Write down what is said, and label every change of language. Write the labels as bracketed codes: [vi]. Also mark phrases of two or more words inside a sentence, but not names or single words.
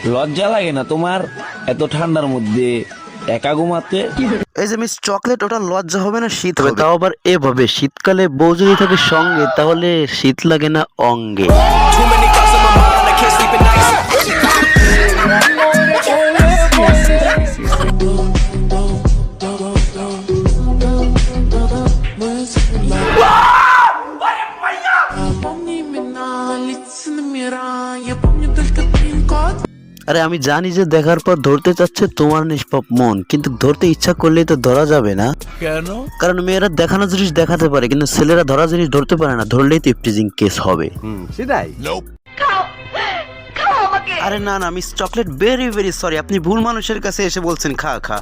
[bn] লজ্জা লাগে না তোমার এত ঠান্ডার মধ্যে একা ঘুমাতে? এই যে মিস চকলেট, ওটা লজ্জা হবে না শীত হবে? তাও আবার এভাবে শীতকালে বউ যদি থাকে সঙ্গে তাহলে শীত লাগে না অঙ্গে। [en] Too many thoughts on my mind, I can't sleep at night. [ru] Помни имена, лица номера. Я помню только пин-код. [bn] আরে আমি জানি যে দেখার পর ধরতে চাচ্ছে তোমার নিষ্পাপ মন, কিন্তু ধরতে ইচ্ছা করলেই তো ধরা যাবে না। কেন? কারণ মেয়েরা দেখানো জিনিস দেখাতে পারে, কিন্তু ছেলেরা ধরা জিনিস ধরতে পারে না। ধরলেই তো [en] eve-teasing case [bn] হবে। সেটাই। আরে না না মিস চকলেট, [en] very very sorry, [bn] আপনি ভুল মানুষের কাছে এসে বলছেন খা খা।